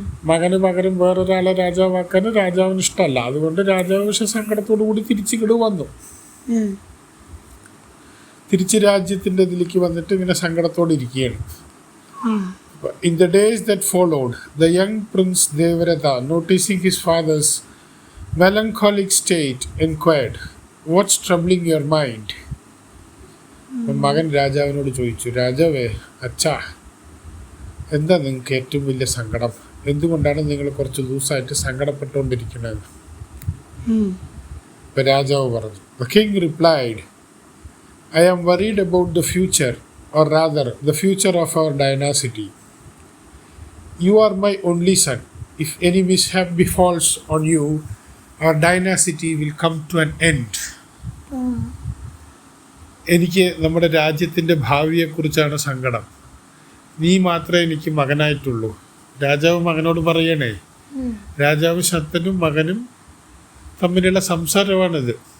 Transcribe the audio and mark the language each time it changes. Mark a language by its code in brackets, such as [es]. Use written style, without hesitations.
[ml] മകനും വേറൊരാളെ രാജാവാക്കാൻ രാജാവിന് ഇഷ്ടമല്ല. അതുകൊണ്ട് രാജാവ് പക്ഷെ സങ്കടത്തോടു കൂടി തിരിച്ചിങ്ങോട്ട് വന്നു. തിരിച്ച് രാജ്യത്തിൻ്റെ ഇതിലേക്ക് വന്നിട്ട് ഇങ്ങനെ സങ്കടത്തോടെ ഇരിക്കുകയാണ്. [en] In the days that followed, the young prince Devaratha, noticing his father's melancholic state, inquired, "What's troubling your mind?" [ml] മകൻ രാജാവിനോട് ചോദിച്ചു, രാജാവേ, അച്ഛാ, എന്താ നിങ്ങൾക്ക് ഏറ്റവും വലിയ സങ്കടം? എന്തുകൊണ്ടാണ് നിങ്ങൾ കുറച്ച് ദിവസമായിട്ട് സങ്കടപ്പെട്ടുകൊണ്ടിരിക്കുന്നത്? ഇപ്പം രാജാവ് പറഞ്ഞു. [en] The king replied, I am worried about the future, or rather, the future of our dynasty. You are my only son. If any mishap befalls on you, our dynasty will come to an end. [ml] എനിക്ക് നമ്മുടെ രാജ്യത്തിൻ്റെ ഭാവിയെക്കുറിച്ചാണ് സങ്കടം. നീ മാത്രമേ എനിക്ക് മകനായിട്ടുള്ളൂ. രാജാവ് മകനോട് പറയണേ. രാജാവ് ശന്തനും മകനും തമ്മിലുള്ള സംസാരമാണിത്.